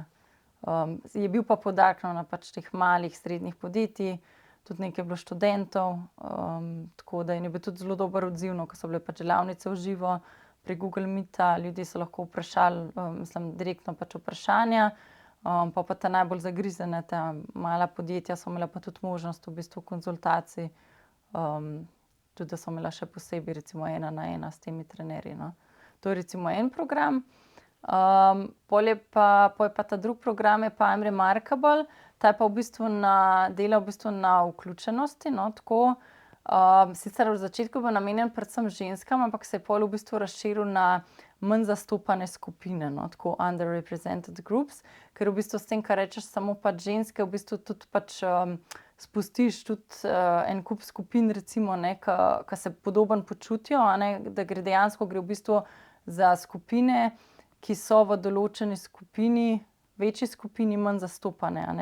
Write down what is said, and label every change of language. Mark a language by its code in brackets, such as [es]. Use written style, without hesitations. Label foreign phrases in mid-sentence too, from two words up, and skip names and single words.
[sl] Je bil pa poudarek na pač teh malih, srednjih podjetij, tudi nekaj je bilo študentov, tako da je bil tudi zelo dober odziv, no, ko so bile pač delavnice v živo pri Google Meeta, ljudje so lahko vprašali, direktno pač vprašanja, pa ta najbolj zagrizene, ta mala podjetja so imela pa tudi možnost v bistvu konzultacij, tudi da so imela še posebej recimo 1-na-1 s temi trenerji, no. To je recimo en program. Pol je pa ta drugi program je pa I am remarkable, ta je pa v bistvu dela v bistvu na vključenosti, no, tako. Sicer v začetku bo namenjen predvsem ženskam, ampak se je pol v bistvu razširil na manj zastopane skupine, no, tako [en] underrepresented groups, [sl] ker v bistvu s tem, kar rečeš samo pač ženske, v bistvu tudi pač spustiš tudi en kup skupin, recimo, ne, ki se podobno počutijo, a ne, da dejansko gre v bistvu za skupine, ki so v določeni skupini, večji skupini manj zastopane, a ne.